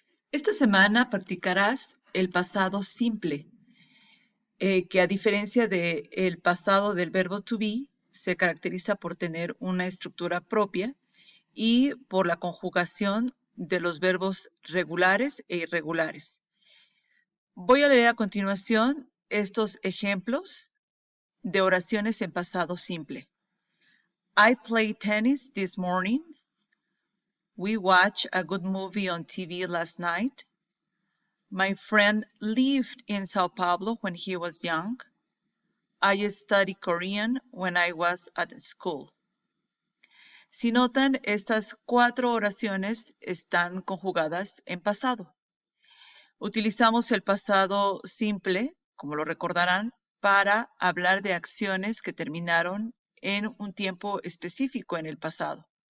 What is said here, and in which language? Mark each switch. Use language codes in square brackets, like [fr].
[es] Esta semana practicarás el pasado simple, que a diferencia del pasado del verbo to be, se caracteriza por tener una estructura propia y por la conjugación de los verbos regulares e irregulares. Voy a leer a continuación estos ejemplos de oraciones en pasado simple. [en] I played tennis this morning. We watched a good movie on TV last night. My friend lived in Sao Paulo when he was young. I studied Korean when I was at school. [es] Si notan, estas 4 oraciones están conjugadas en pasado. Utilizamos el pasado simple, como lo recordarán, para hablar de acciones que terminaron en un tiempo específico en el pasado.